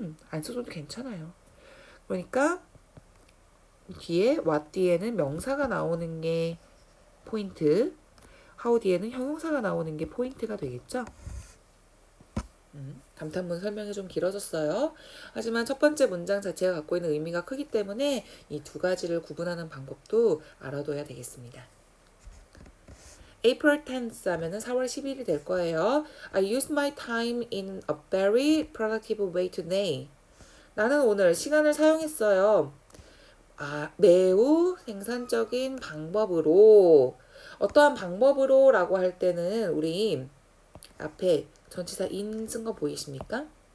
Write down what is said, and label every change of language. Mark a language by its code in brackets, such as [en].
[ko] 안 써줘도 괜찮아요. 그러니까 뒤에 what 뒤에는 명사가 나오는 게 포인트, how 뒤에는 형용사가 나오는 게 포인트가 되겠죠. 감탄문 설명이 좀 길어졌어요. 하지만 첫 번째 문장 자체가 갖고 있는 의미가 크기 때문에 이 두 가지를 구분하는 방법도 알아둬야 되겠습니다. [en] April 10th [ko] 하면은 4월 10일이 될 거예요. [en] I used my time in a very productive way today. [ko] 나는 오늘 시간을 사용했어요. 매우 생산적인 방법으로. 어떠한 방법으로 라고 할 때는 우리 앞에 전치사 in 쓴 거 보이십니까?